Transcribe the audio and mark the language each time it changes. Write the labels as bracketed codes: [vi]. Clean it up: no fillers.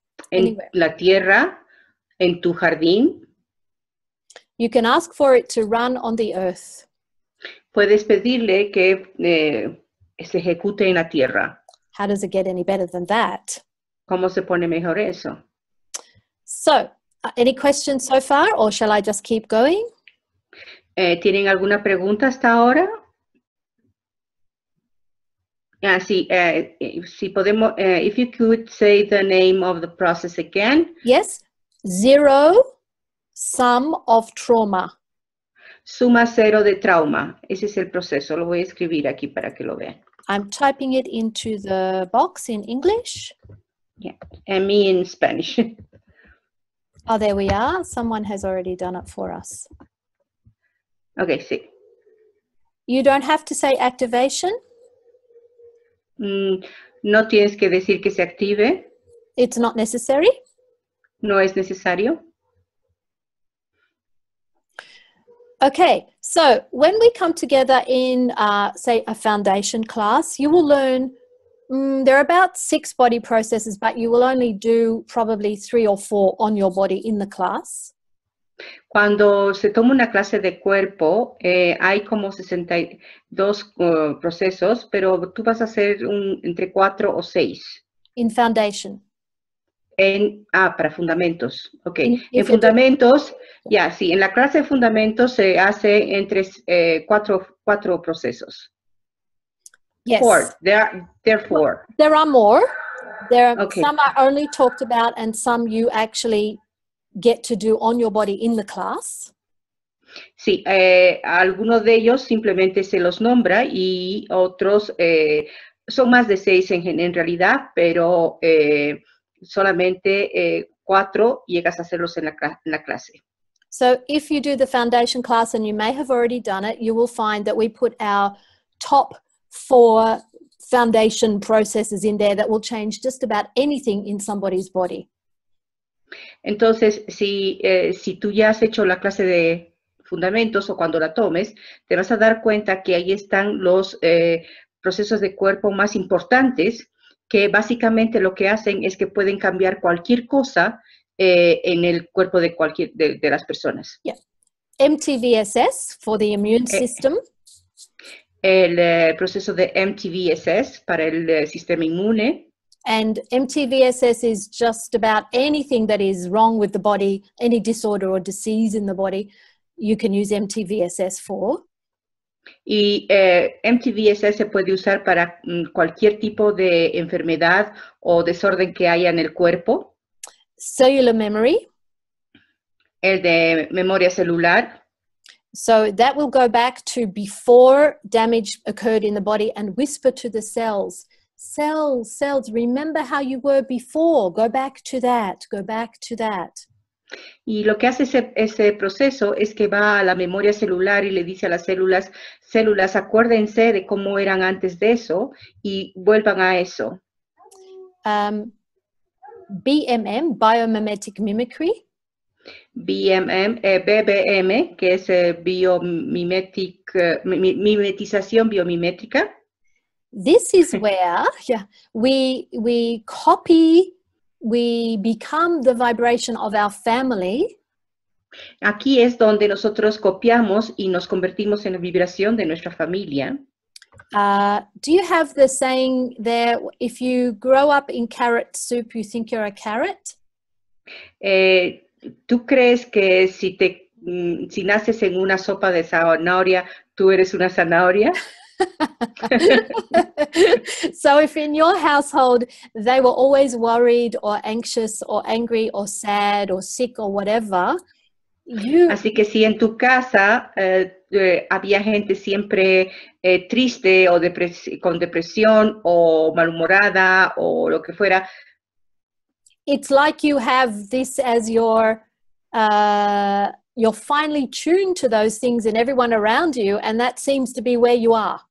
[es] en la tierra, en tu jardín. [en] You can ask for it to run on the earth. [es] Puedes pedirle que se ejecute en la tierra. [en] How does it get any better than that? [es] ¿Cómo se pone mejor eso? [en] So, any questions so far, or shall I just keep going? [es] ¿Tienen alguna pregunta hasta ahora? Sí, si podemos, [en] if you could say the name of the process again. Yes, zero sum of trauma. [es] Suma cero de trauma. Ese es el proceso. Lo voy a escribir aquí para que lo vean. [en] I'm typing it into the box in English. Yeah, and me in Spanish. Oh, there we are. Someone has already done it for us. [es] Okay, sí. [en] You don't have to say activation. [es] No tienes que decir que se active. [en] It's not necessary. [es] No es necesario. [en] Okay, so when we come together in, say, a foundation class, you will learn, there are about 6 body processes, but you will only do probably 3 or 4 on your body in the class. [es] Cuando se toma una clase de cuerpo, hay como 62 procesos, pero tú vas a hacer entre 4 o 6. [en] In foundation. [es] Para fundamentos. Ok. En fundamentos, sí, en la clase de fundamentos se hace entre cuatro procesos. [en] Yes. Four. There are four. There are more. Okay. Some are only talked about and some you actually get to do on your body in the class. [es] Sí, algunos de ellos simplemente se los nombra y otros son más de 6 en realidad, pero solamente 4 llegas a hacerlos en la clase. [en] So if you do the foundation class, and you may have already done it, you will find that we put our top 4 foundation processes in there that will change just about anything in somebody's body. [es] Entonces, si tú ya has hecho la clase de fundamentos o cuando la tomes, te vas a dar cuenta que ahí están los procesos de cuerpo más importantes, que básicamente lo que hacen es que pueden cambiar cualquier cosa en el cuerpo de las personas. [en] Yeah. MTVSS for the immune system. [es] El proceso de MTVSS para el sistema inmune. [en] And MTVSS is just about anything that is wrong with the body, any disorder or disease in the body, you can use MTVSS for. [es] Y MTVSS se puede usar para cualquier tipo de enfermedad o desorden que haya en el cuerpo. [en] Cellular memory. [es] El de memoria celular. [en] So that will go back to before damage occurred in the body and whisper to the cells. Cells, remember how you were before. Go back to that, go back to that. [es] Y lo que hace ese proceso es que va a la memoria celular y le dice a las células, acuérdense de cómo eran antes de eso y vuelvan a eso. [en] BMM, biomimetic mimicry. [es] BBM, que es mimetización biomimética. [en] This is where we copy, we become the vibration of our family. [es] Aquí es donde nosotros copiamos y nos convertimos en la vibración de nuestra familia. [en] Do you have the saying there, if you grow up in carrot soup, you think you're a carrot? [es] ¿Tú crees que si naces en una sopa de zanahoria, tú eres una zanahoria? [en] So if in your household they were always worried or anxious or angry or sad or sick or whatever, [es] Así que si en tu casa había gente siempre triste o con depresión o malhumorada o lo que fuera, [en] it's like you have this as you're finely tuned to those things in everyone around you, and that seems to be where you are.